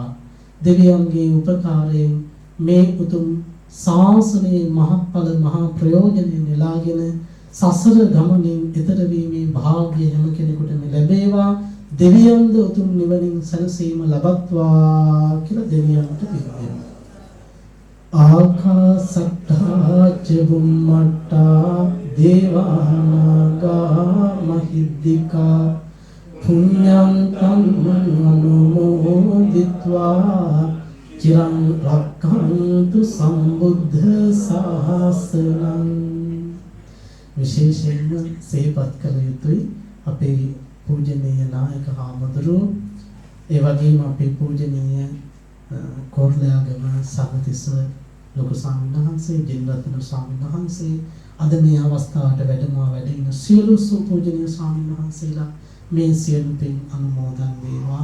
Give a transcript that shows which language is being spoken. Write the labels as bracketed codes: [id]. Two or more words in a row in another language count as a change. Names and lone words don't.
[si] දෙවියන්ගේ උපකාරයෙන් මේ උතුම් ශාසනයේ මහත්ඵල මහා ප්‍රයෝජනෙ නෙලාගෙන සසර ගමනින් ඈතර වීමේ භාග්‍ය හැම කෙනෙකුටම ලැබේවා. දෙවියන්ද උතුම් නිවනින් සැනසීම ලබත්වා කියලා දෙවියන්ට පිළිගන්නවා. [pi] ආකාසට්ඨා ච බුම්මට්ඨා දේවානාගා මහිද්దికා පුඤ්ඤන්තං අනුමෝදිත්වා චිරං රක්ඛන්තු සම්බුද්ධ ශාසනං. [si] විශේෂයෙන්ම සේපත් කළ යුතුයි අපේ පූජනීය නායක හාමුදුරුවෝ, ඒ වගේම අපේ පූජනීය කොර්ලයාගම සමතිස්ස ලොකු ස්වාමීන් වහන්සේ, ජිනරත්න ස්වාමීන් වහන්සේ, අද මේ අවස්ථාවට වැඩ ඉන්න සියලු සුපූජනීය ස්වාමීන් වහන්සේලා මේ සියලු පින් අනුමෝදන් වේවා.